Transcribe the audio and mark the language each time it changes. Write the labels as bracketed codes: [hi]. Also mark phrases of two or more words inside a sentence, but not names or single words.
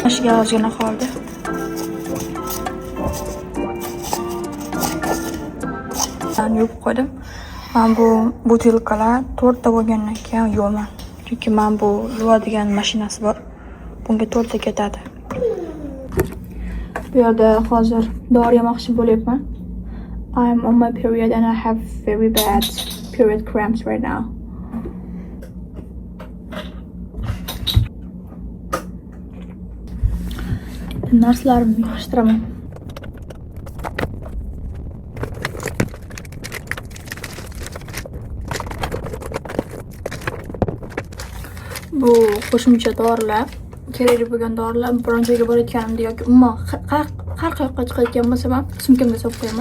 [uz] Mashga ozgina qoldi. Yuvib qo'ydim. Men bu butilkalar 4 ta bo'lgandan keyin yuvaman. Chunki men bu yuvadigan mashinasi bor. Bunga 4 ta ketadi. Bu yerda hozir dori yemoqchi bo'lyapman. [en] I'm on my period and I have very bad period cramps right now. [uz] Narslarimni yig'ishtiraman. Bu qo'shimcha dorilar, kerakli bo'lgan dorilar, biron joyga borayotganimda yoki umuman har qayoqqa chiqayotgan bo'lsam ham sumkamga solib qo'yaman.